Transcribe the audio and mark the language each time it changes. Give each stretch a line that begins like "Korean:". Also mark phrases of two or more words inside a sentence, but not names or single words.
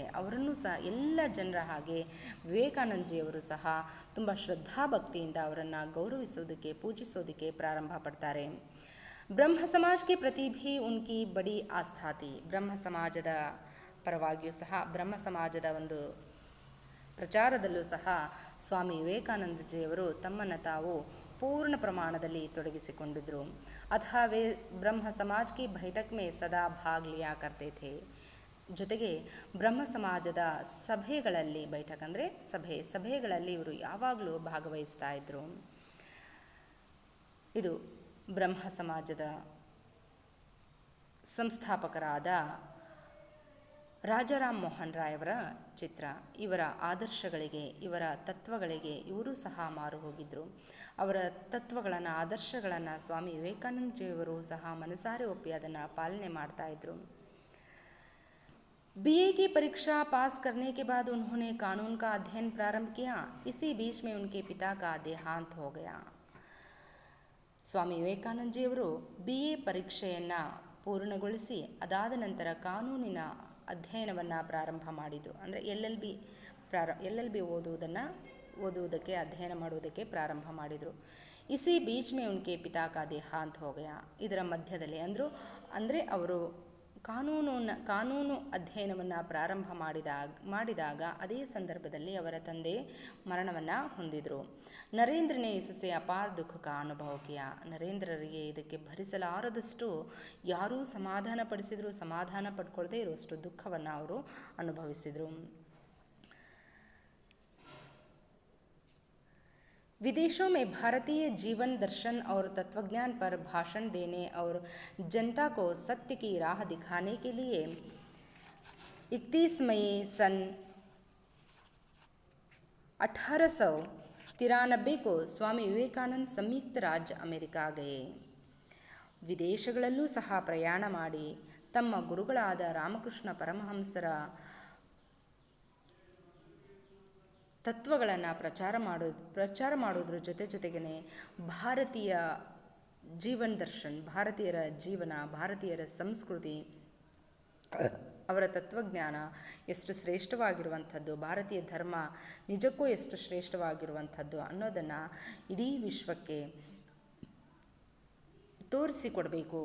Kannada: ಅವರನ್ನು ಸಹ ಎಲ್ಲ ಜನರ ಹಾಗೆ ವಿವೇಕಾನಂದಜಿಯವರು ಸಹ ತುಂಬ ಶ್ರದ್ಧಾಭಕ್ತಿಯಿಂದ ಅವರನ್ನು ಗೌರವಿಸೋದಕ್ಕೆ, ಪೂಜಿಸೋದಕ್ಕೆ ಪ್ರಾರಂಭ ಪಡ್ತಾರೆ.
Hindi: ब्रह्म समाज के प्रति भी उनकी बड़ी आस्था थी.
Kannada: ಬ್ರಹ್ಮ ಸಮಾಜದ ಪರವಾಗಿಯೂ ಸಹ, ಬ್ರಹ್ಮ ಸಮಾಜದ ಒಂದು ಪ್ರಚಾರದಲ್ಲೂ ಸಹ ಸ್ವಾಮಿ ವಿವೇಕಾನಂದಜಿಯವರು ತಮ್ಮನ್ನು ತಾವು ಪೂರ್ಣ ಪ್ರಮಾಣದಲ್ಲಿ ತೊಡಗಿಸಿಕೊಂಡಿದ್ದರು.
Hindi: अतः वे ब्रह्म समाज की बैठक में सदा भाग लिया करते थे.
Kannada: ಜೊತೆಗೆ ಬ್ರಹ್ಮ ಸಮಾಜದ ಸಭೆಗಳಲ್ಲಿ, ಬೈಠಕ್ ಅಂದರೆ ಸಭೆಗಳಲ್ಲಿ ಇವರು ಯಾವಾಗಲೂ ಭಾಗವಹಿಸ್ತಾ ಇದ್ದರು. ಇದು ಬ್ರಹ್ಮ ಸಮಾಜದ ಸಂಸ್ಥಾಪಕರಾದ ರಾಜಾರಾಮ್ ಮೋಹನ್ ರಾಯ್ ಅವರ ಚಿತ್ರ. ಇವರ ಆದರ್ಶಗಳಿಗೆ, ಇವರ ತತ್ವಗಳಿಗೆ ಇವರು ಸಹ ಮಾರು ಹೋಗಿದ್ದರು. ಅವರ ತತ್ವಗಳನ್ನು, ಆದರ್ಶಗಳನ್ನು ಸ್ವಾಮಿ ವಿವೇಕಾನಂದಜಿಯವರು ಸಹ ಮನಸಾರೆ ಒಪ್ಪಿ ಅದನ್ನು ಪಾಲನೆ ಮಾಡ್ತಾಯಿದ್ರು.
Hindi: BA की परीक्षा पास करने के बाद उन्होंने कानून का अध्ययन प्रारंभ किया. इसी बीच में उनके पिता का देहांत हो गया.
Kannada: ಸ್ವಾಮಿ ವಿವೇಕಾನಂದಜಿಯವರು BA ಪರೀಕ್ಷೆಯನ್ನು ಪೂರ್ಣಗೊಳಿಸಿ ಅದಾದ ನಂತರ ಕಾನೂನಿನ ಅಧ್ಯಯನವನ್ನು ಪ್ರಾರಂಭ ಮಾಡಿದರು. ಅಂದರೆ LLB ಓದುವುದಕ್ಕೆ, ಅಧ್ಯಯನ ಮಾಡುವುದಕ್ಕೆ ಪ್ರಾರಂಭ ಮಾಡಿದರು.
Hindi: इसी बीच में उनके पिता का देहांत हो गया.
Kannada: ಇದರ ಮಧ್ಯದಲ್ಲಿ ಅಂದರೆ ಅವರು ಕಾನೂನು ಅಧ್ಯಯನವನ್ನು ಪ್ರಾರಂಭ ಮಾಡಿದಾಗ ಅದೇ ಸಂದರ್ಭದಲ್ಲಿ ಅವರ ತಂದೆ ಮರಣವನ್ನು ಹೊಂದಿದರು.
Hindi: नरेंद्र ने इससे अपार दुःख का अनुभव किया.
Kannada: ನರೇಂದ್ರರಿಗೆ ಇದಕ್ಕೆ ಭರಿಸಲಾರದಷ್ಟು ಯಾರೂ ಸಮಾಧಾನ ಪಡ್ಕೊಳ್ಳದೇ ಇರುವಷ್ಟು ದುಃಖವನ್ನು ಅವರು ಅನುಭವಿಸಿದರು.
Hindi: विदेशों में भारतीय जीवन दर्शन और तत्वज्ञान पर भाषण देने और जनता को सत्य की राह दिखाने के लिए 31 मई सन 1893 को स्वामी विवेकानंद संयुक्त राज्य अमेरिका गए.
Kannada: ವಿದೇಶಗಳಲ್ಲೂ ಸಹ ಪ್ರಯಾಣ ಮಾಡಿ ತಮ್ಮ ಗುರುಗಳಾದ ರಾಮಕೃಷ್ಣ ಪರಮಹಂಸರ ತತ್ವಗಳನ್ನು ಪ್ರಚಾರ ಮಾಡೋದ್ರ ಜೊತೆಗೇ ಭಾರತೀಯ ಜೀವನ ದರ್ಶನ್, ಭಾರತೀಯರ ಜೀವನ, ಭಾರತೀಯರ ಸಂಸ್ಕೃತಿ, ಅವರ ತತ್ವಜ್ಞಾನ ಎಷ್ಟು ಶ್ರೇಷ್ಠವಾಗಿರುವಂಥದ್ದು, ಭಾರತೀಯ ಧರ್ಮ ನಿಜಕ್ಕೂ ಎಷ್ಟು ಶ್ರೇಷ್ಠವಾಗಿರುವಂಥದ್ದು ಅನ್ನೋದನ್ನು ಇಡೀ ವಿಶ್ವಕ್ಕೆ ತೋರಿಸಿಕೊಡಬೇಕು.